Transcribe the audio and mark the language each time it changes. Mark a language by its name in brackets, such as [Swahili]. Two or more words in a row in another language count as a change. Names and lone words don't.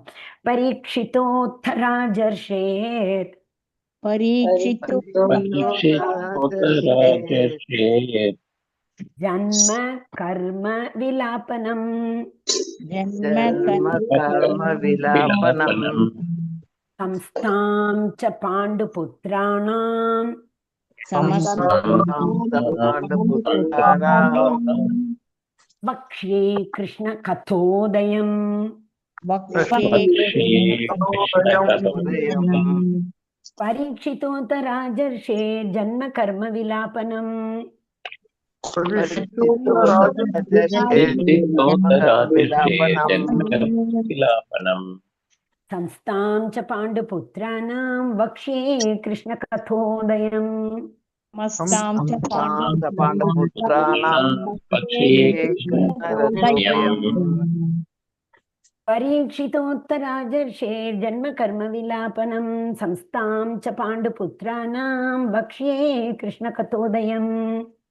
[Sanskrit] परीक्षितोत्त राजर्षेर्, जन्म कर्म विलापनं संस्थां च पाण्डुपुत्राणां वक्ष्ये कृष्ण कथोदयम्. परीक्षितोत राजर्षे जन्म कर्म विलापनं संस्थां च पाण्डुपुत्राणां वक्ष्ये कृष्णकथोदयम्. परीक्षितोत्तराजर्षे जन्म कर्म विलापनं संस्थां च पाण्डुपुत्राणां वक्ष्ये कृष्णकथोदयम्.